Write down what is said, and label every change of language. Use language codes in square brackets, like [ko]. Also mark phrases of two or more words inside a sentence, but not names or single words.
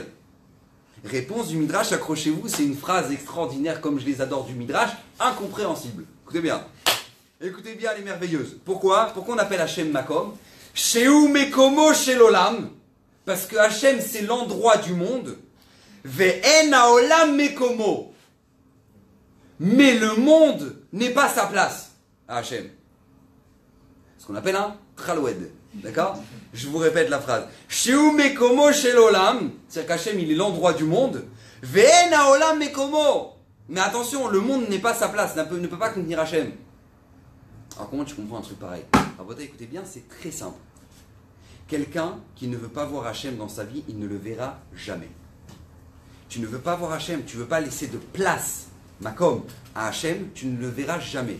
[fr] Réponse du Midrash, accrochez-vous, c'est une phrase extraordinaire comme je les adore du Midrash, incompréhensible. Écoutez bien. Écoutez bien, elle est merveilleuse. Pourquoi on appelle Hachem Makom? [he] שהוא מקומו של עולם. [fr] Parce que Hachem, c'est l'endroit du monde. [he] ואין העולם מקומו. [fr] Mais le monde n'est pas sa place à Hachem. Ce qu'on appelle un Traloued. D'accord? Je vous répète la phrase. [he] שהוא מקומו של עולם. [fr] C'est-à-dire qu'Hachem, il est l'endroit du monde. [he] ואין העולם מקומו. [fr] Mais attention, le monde n'est pas sa place, ne peut pas contenir Hachem. Alors comment tu comprends un truc pareil? Alors écoutez bien, c'est très simple. Quelqu'un qui ne veut pas voir Hachem dans sa vie, il ne le verra jamais. Tu ne veux pas voir Hachem, tu ne veux pas laisser de place, Makom, à Hachem, tu ne le verras jamais.